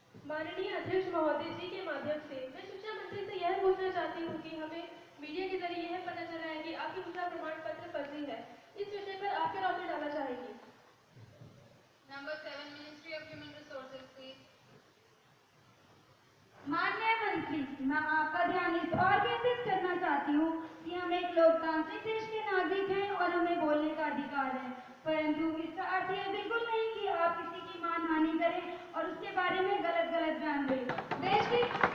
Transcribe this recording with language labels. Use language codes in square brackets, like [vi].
[hi] माननीय अध्यक्ष महोदय जी के माध्यम से मैं शिक्षा मंत्री से यह पूछना चाहती हूँ कि हमें मीडिया के जरिए यह पता चला है कि आपकी शिक्षा प्रमाण पत्र फर्जी है। इस विषय पर आप क्या रोशनी डालना चाहेंगी? [en] Number 7, Ministry of Human Resources, please. [hi] माननीय मंत्री, मैं आपका ध्यान इस और केंद्रित करना चाहती हूँ कि हम एक लोकतांत्रिक देश के नागरिक हैं और हमें बोलने का अधिकार है, परंतु इसका अर्थ यह बिल्कुल नहीं कि आप किसी की मानहानि करें और उसके बारे में गलत बयान दें।